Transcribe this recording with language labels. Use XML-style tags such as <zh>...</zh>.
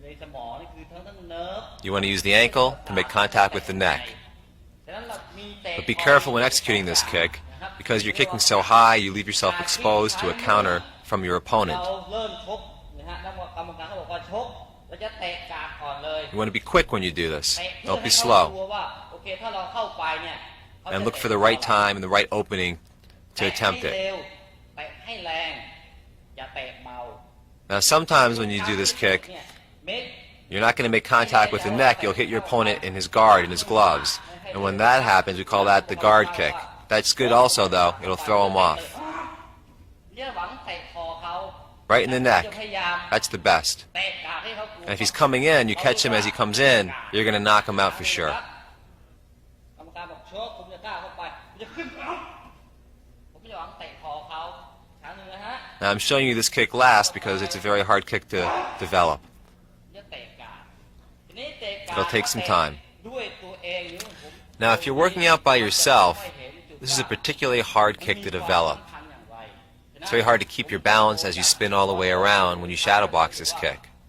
<th>ในสมองนี่คือทั้งเนิร์ฟ</th> <en>You want to use the ankle to make contact with the neck.</en> <th>ฉะนั้นเรามีเตะ</th> <en>But be careful when executing this kick, because you're kicking so high, you leave yourself exposed to a counter from your</en> <th>เรา</th> <en>opponent.</en> <th>เริ่มชกนะฮะแล้วกรรมการเขาบอกว่าชกเราจะเตะกาดก่อนเลย</th> <en>You want to be quick when you do this.</en> <th>เตะ</th> <en>Don't be</en> <th>เพื่อให้เขา</th> <en>slow.</en> <th>รู้ว่าโอเคถ้าเราเข้าไปเนี่ยเขาจะ</th> <en>And look for the right time and the right opening to attempt</en> <th>เตะให้</th> <en>it.</en> <th>เร็วเตะให้แรงอย่าเตะเบา</th> <en>Now sometimes when you do this kick,</en> <th>เนี่ยเม็ด</th> <en>you're not going to make contact with the neck, you'll hit your opponent in his guard, in his gloves. And when that happens, we call that the guard kick. That's good also though, it'll throw him off.</en> <th>เนี่ยหวังเตะคอเขา</th> <en>Right in the neck.</en> <th>จะพยายาม</th> <en>That's the best.</en> <th>เตะกาดให้เขากลัว</th> <en>And if he's coming in, you catch him as he comes in, you're going to knock him out for sure.</en> <th>กรรมการบอกชกผมจะกล้าเข้าไปผมจะขึ้นผมจะหวังเตะคอเขาครั้งหนึ่งนะฮะ</th> <en>Now I'm showing you this kick last because it's a very hard kick to develop.</en> <th>จะเตะกาดทีนี้เตะกาด</th> <en>It'll take some time.</en> <th>ด้วยตัวเองหรือผม</th> <en>Now if you're working out by yourself, this is a particularly hard kick to develop. It's very hard to keep your balance as you spin all the way around when you shadow box this kick.</en>